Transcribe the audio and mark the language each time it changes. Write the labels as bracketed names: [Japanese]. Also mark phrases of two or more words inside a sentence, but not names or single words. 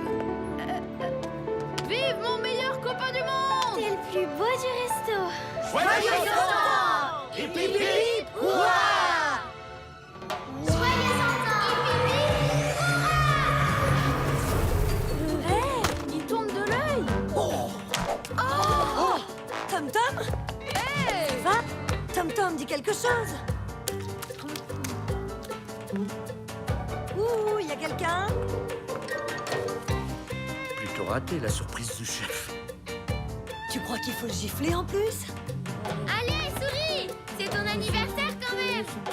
[French] Vive mon meilleur copain du monde! T'es le plus beau du resto. Joyeux ans! Hip hip hip, hurrah! Joyeux 100 ans! Hey, il tourne de l'œil! Tom Tom? Hey! Va? Tom Tom dit quelque chose. Ouh, y a quelqu'un? Plutôt raté la surprise du chef. Tu crois qu'il faut le gifler en plus? Allez, souris! C'est ton anniversaire quand même!